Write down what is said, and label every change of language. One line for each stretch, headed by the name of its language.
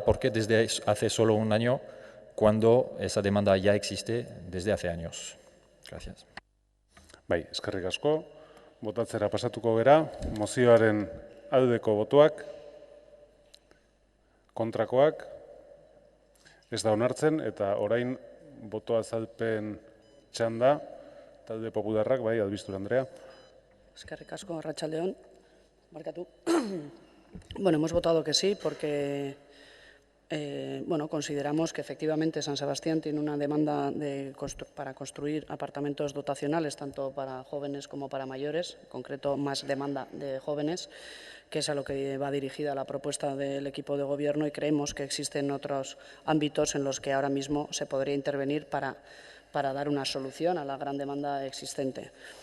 Spanish: ¿Por qué desde hace solo un año cuando esa demanda ya existe desde hace años? Gracias.
Basque: Eskerrik asko. Botatzera pasatuko gera, mozioaren aldeko botoak, kontrakoak, ez da onartzen, eta orain boto azalpen txanda, talde popularrak, Albistur Andrea. Eskerrik asko, arratsaldeon. Barkatu.
Spanish: Bueno, hemos votado que sí porque consideramos que efectivamente San Sebastián tiene una demanda para construir apartamentos dotacionales, tanto para jóvenes como para mayores, en concreto más demanda de jóvenes, que es a lo que va dirigida la propuesta del equipo de Gobierno, y creemos que existen otros ámbitos en los que ahora mismo se podría intervenir para dar una solución a la gran demanda existente.